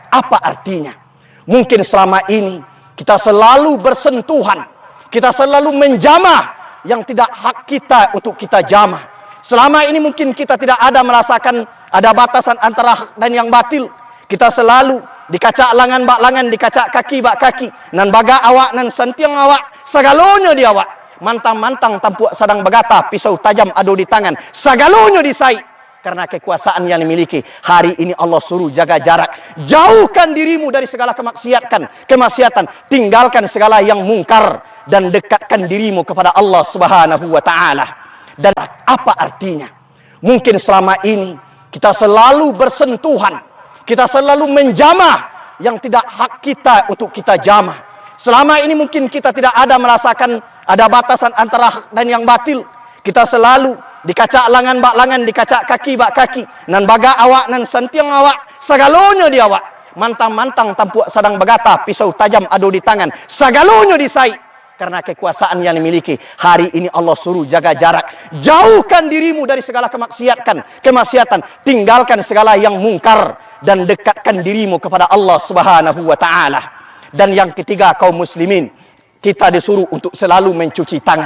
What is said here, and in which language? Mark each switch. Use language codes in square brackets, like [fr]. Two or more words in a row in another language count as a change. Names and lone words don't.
[id] Apa artinya? Mungkin selama ini kita selalu bersentuhan, kita selalu menjamah yang tidak hak kita untuk kita jamah. Selama ini mungkin kita tidak ada merasakan ada batasan antara hak dan yang batil. [min] Kita selalu dikacak langan bak langan, dikacak kaki bak kaki, nan baga awak nan sentiang awak, sagalonya di awak. Mantang-mantang tampuak sadang bagata, pisau tajam ado di tangan, sagalonya disai. [id] karena kekuasaan yang dimiliki. Hari ini Allah suruh jaga jarak. Jauhkan dirimu dari segala kemaksiatan. Tinggalkan segala yang mungkar. Dan dekatkan dirimu kepada Allah [ar] Subhanahu wa ta'ala. [id] Dan apa artinya? Mungkin selama ini kita selalu bersentuhan. Kita selalu menjamah yang tidak hak kita untuk kita jamah. Selama ini mungkin kita tidak ada merasakan ada batasan antara hak dan yang batil. [min] Kita selalu dikacak langan bak langan, dikacak kaki bak kaki. Nan baga awak, nan sentiang awak, segalonyo di awak. Mantang-mantang tampuk sedang begata, pisau tajam adu di tangan. Segalonyo disai. [id] Karena kekuasaan yang dimiliki. Hari ini Allah suruh jaga jarak. Jauhkan dirimu dari segala kemaksiatan. Tinggalkan segala yang mungkar. Dan dekatkan dirimu kepada Allah [ar] Subhanahu wa ta'ala. [id] Dan yang ketiga, kaum muslimin, kita disuruh untuk selalu mencuci tangan.